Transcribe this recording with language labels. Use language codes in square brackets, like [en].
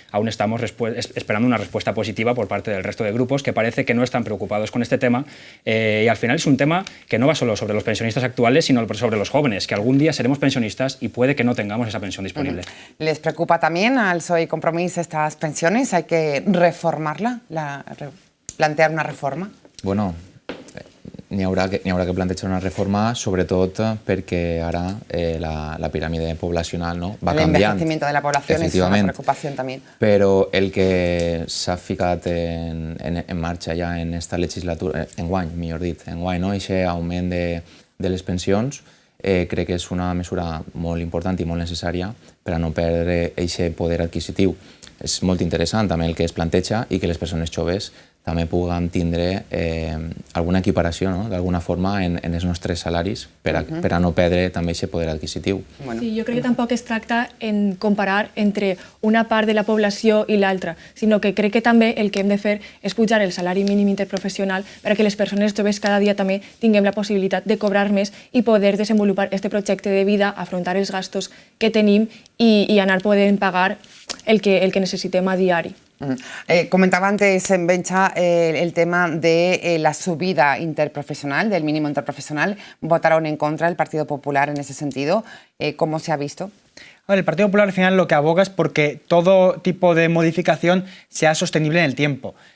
[es] Aún estamos esperando una respuesta positiva por parte del resto de grupos que parece que no están preocupados con este tema, y al final es un tema que no va solo sobre los pensionistas actuales, sino sobre los jóvenes, que algún día seremos pensionistas y puede que no tengamos esa pensión disponible. ¿Les preocupa también al PSOE y Compromís estas pensiones? ¿Hay que reformarla? ¿Plantear una reforma? [ca] Bueno, n'hi haurà que plantejar una reforma, sobretot perquè ara la piràmide poblacional va canviant. [es] El envejecimiento de la población es una preocupación también. [ca] Però el que s'ha ficat en marxa ja en esta legislatura, enguany, millor dit, enguany, aquest augment de les pensions, crec que és una mesura molt important i molt necessària per a no perdre aquest poder adquisitiu. És molt interessant també el que es planteja i que les persones joves també puguem tindre alguna equiparació, d'alguna forma, en els nostres salaris per a no perdre també aquest poder adquisitiu. Sí, jo crec que tampoc es tracta en comparar entre una part de la població i l'altra, sinó que crec que també el que hem de fer és pujar el salari mínim interprofessional perquè les persones joves cada dia també tinguem la possibilitat de cobrar més i poder desenvolupar este projecte de vida, afrontar els gastos que tenim i anar podent pagar el que necessitem a diari. [es] Comentaba antes en Bencha el tema de la subida interprofesional, del mínimo interprofesional. ¿Votaron en contra el Partido Popular en ese sentido? ¿Cómo se ha visto? El Partido Popular al final lo que aboga es porque todo tipo de modificación sea sostenible en el tiempo.